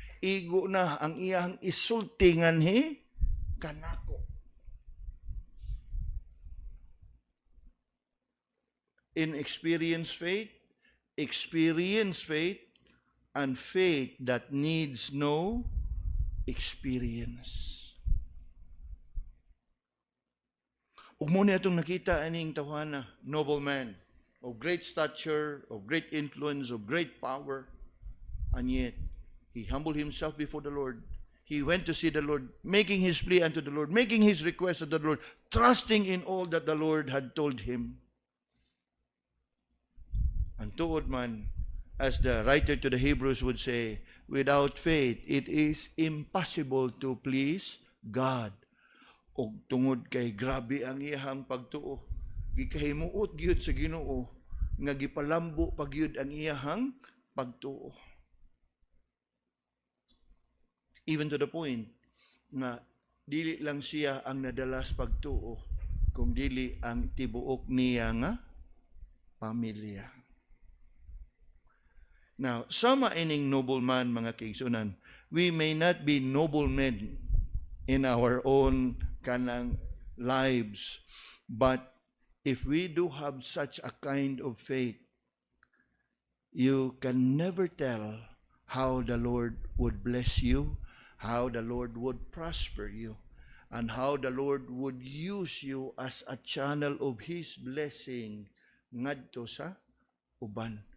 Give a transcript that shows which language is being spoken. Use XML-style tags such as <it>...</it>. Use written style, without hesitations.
<ceb>Igo na ang iyang isultingan kanako.</ceb> <en>Inexperienced faith, experienced faith, and faith that needs no experience.</en> <ceb>Ug mo ni atong nakita aning tawhana,</ceb> <en>noble man, of great stature, of great influence, of great power, and yet he humbled himself before the Lord. He went to see the Lord, making his plea unto the Lord, making his request to the Lord, trusting in all that the Lord had told him. And</en> <ceb>tuod man,</ceb> <en>as the writer to the Hebrews would say, without faith, it is impossible to please God.</en> <ceb>O tungod kay grabe ang iyang pagtuo. Gikahimuot gyud sa Ginoo nga gipalambo pagyud ang iyang pagtuo.</ceb> <en>Even to the point</en> <ceb>nga dili lang siya ang nadalas pagtuo, kung dili ang tibuok niya nga pamilya.</ceb> <en>Now,</en> <ceb>sama ining</ceb> <en>nobleman,</en> <ceb>mga kaigsunan,</ceb> <en>we may not be noblemen in our own kanang lives, but if we do have such a kind of faith, you can never tell how the Lord would bless you, how the Lord would prosper you, and how the Lord would use you as a channel of His blessing</en> <ceb>ngadto sa uban.</ceb>